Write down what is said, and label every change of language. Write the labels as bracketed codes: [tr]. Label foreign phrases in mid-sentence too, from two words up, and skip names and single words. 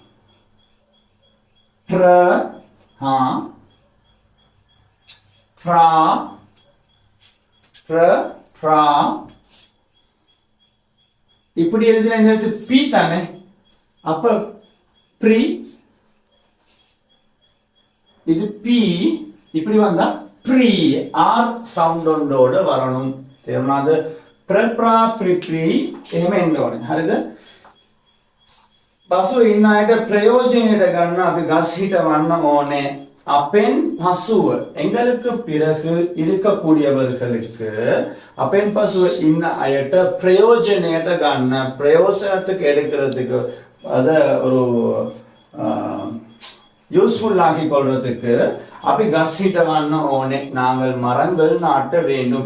[ta] இப்படி எழுதின இந்த எழுத்து பி தானே. அப்ப ப்ரீ, இது பி, இப்படி வந்தா ப்ரீ, [en] R sound [ta] ஒன்றோட வரணும். [si] அது ප්‍රප්‍රා ප්‍රිප්‍රී එහෙම එන්න ඕනේ. හරිද? පසු ඉන්න අයට ප්‍රයෝජනෙට ගන්න අපි ගස් හිටවන්න ඕනේ. අපෙන් පසුව [ta] எங்களுக்கு பிறகு இருக்கக்கூடியவர்களுக்கு [si] අපෙන් පසුව ඉන්න අයට ප්‍රයෝජනෙට ගන්න [ta] பிரயோசனத்துக்கு எடுக்கிறதுக்கு அத ஒரு யூஸ்ஃபுல் ஆகி கொள்றதுக்கு அப்படி [si] ගස් හිටවන්න ඕනේ [ta] நாங்கள் மரங்கள் நாட்ட வேண்டும்.